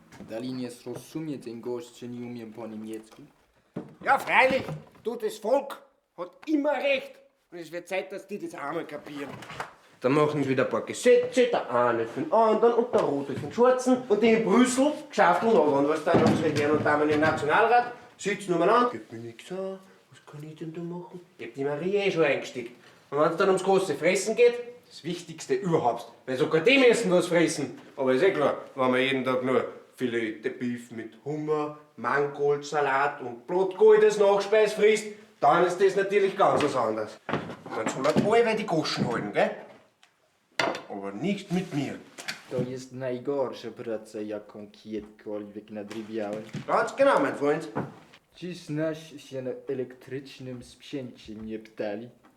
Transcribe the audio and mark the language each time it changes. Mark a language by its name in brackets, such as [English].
[Polish] Dali nie zrozumie ten gość, że nie umiem po niemiecku. [German] Ja, freilich, du, das Volk hat immer recht. Und es wird Zeit, dass die das einmal kapieren. Dann machen sie wieder ein paar Gesetze, der eine für den anderen und der Rote für den Schwarzen. Und die in Brüssel schaffeln noch. Und was dann unsere Herren und Damen im Nationalrat sitzen umeinander. Geht mir nichts an, was kann ich denn da machen? Ich hab die Marie schon eingesteckt. Und wenn es dann ums große Fressen geht, das Wichtigste überhaupt. Weil sogar die müssen was fressen. Aber ist klar, wenn man jeden Tag nur Filet de Beef mit Hummer, Mangoldsalat und Blutgold als Nachspeis frisst, dann ist das natürlich ganz was anderes. Man soll halt alle die Goschen halten, gell? Aber nicht mit mir. [Polish] To jest najgorsza praca, jaką kiedykolwiek nadrobiałem. [German] Ganz genau, mein Freund. [Polish] Czy znasz się na elektrycznym sprzęcie, mnie pytali.